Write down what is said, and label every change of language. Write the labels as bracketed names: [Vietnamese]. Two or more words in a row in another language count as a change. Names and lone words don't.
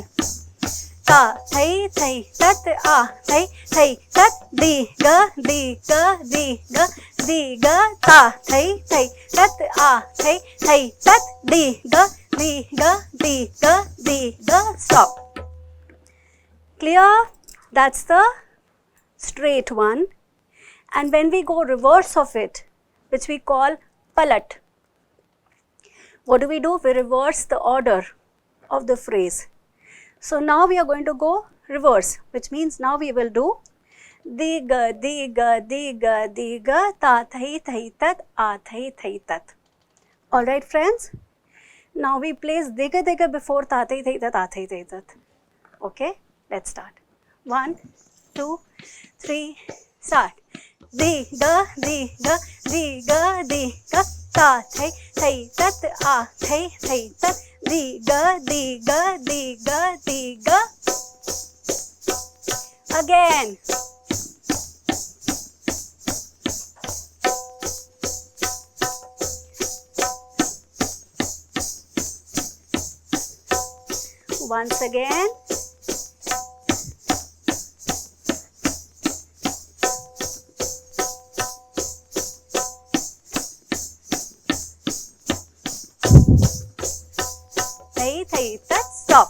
[English] Ta, thai, thai, tat, a, thai, thai, tat, di, ga, di, ga, di, ga, di, ga, ta, thai, thai, tat, a, thai, thai, tat, di, ga, di, ga, di, ga, di, ga. Stop. Clear? That's the straight one. And when we go reverse of it, which we call palat, what do? We reverse the order of the phrase. So now we are going to go reverse, which means now we will do di ga, di ga, di ga, di ga, ta, thai, thai, tat, a, thai, thai, tat. Alright, friends? Now we place di ga before ta, thai, thai, tat, a, thai, thai, tat. Okay? Let's start. 1, 2, 3, start. Di ga, di ga, di ga, di ga, ta, thai, thai, tat, a, thai, thai, tat, di ga, di ga, di ga, di ga. Again. Once again. Stop.